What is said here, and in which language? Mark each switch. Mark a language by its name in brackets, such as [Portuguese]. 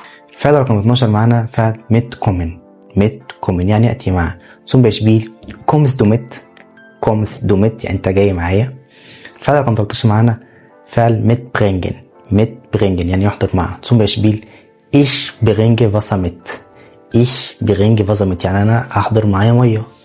[Arabic] الفعل رقم 12 معانا فعل mitkommen يعني يأتي معه. [German] zum Beispiel kommst du mit [Arabic] يعني أنت جاي معايا. الفعل رقم 13 معانا فعل mitbringen يعني يحضر معه. [German] zum Beispiel ich bringe Wasser mit [Arabic] يعني أنا أحضر معايا مية.